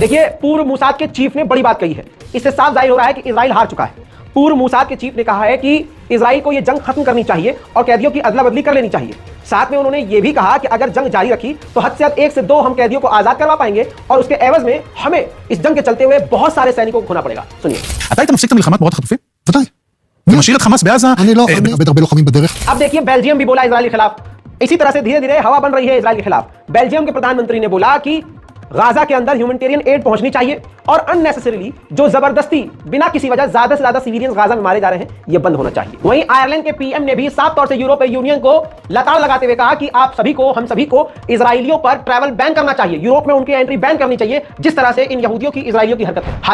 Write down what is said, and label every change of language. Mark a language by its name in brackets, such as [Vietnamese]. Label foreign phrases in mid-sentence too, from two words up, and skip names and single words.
[Hindi] देखिए, पूर्व मूसाद के चीफ ने बड़ी बात कही है। इससे साफ जाहिर हो रहा है कि इजराइल हार चुका है। पूर्व मूसाद के चीफ ने कहा है कि इजराइल को यह जंग खत्म करनी चाहिए और कैदियों की अदला बदली कर लेनी चाहिए। साथ में उन्होंने यह भी कहा कि अगर जंग जारी रखी तो हद से हद 1 से 2 हम कैदियों को आजाद करवा पाएंगे और उसके एवज में हमें इस जंग के चलते हुए बहुत सारे सैनिकों को खोना पड़ेगा। सुनिए। [Hebrew] אתה היית מפסיק את המלחמה תמורת החטופים? ודאי. ומשאיר את חמאס בעזה, בטח בלוחמים בדרך. [Hindi] अब देखिए, बेल्जियम भी बोला इजराइल के खिलाफ इसी तरह से धीरे धीरे हवा बन रही है इजराइल के खिलाफ। बेल्जियम के प्रधानमंत्री ने बोला कि गाजा के अंदर [English] humanitarian aid [Hindi] पहुंचनी चाहिए और अननेसेसरीली जो जबरदस्ती बिना किसी वजह ज्यादा से ज्यादा सिविलियंस गाजा में मारे जा रहे हैं यह बंद होना चाहिए। वहीं आयरलैंड के पीएम ने भी साफ तौर से यूरोपीय यूनियन को लताड़ लगाते हुए कहा कि आप सभी को, हम सभी को इजरायलियों पर [English] travel ban [Hindi] करना चाहिए, यूरोप में उनकी [English] entry ban [Hindi] करनी चाहिए, जिस तरह से इन यहूदियों की इजरायलियों की हरकत है।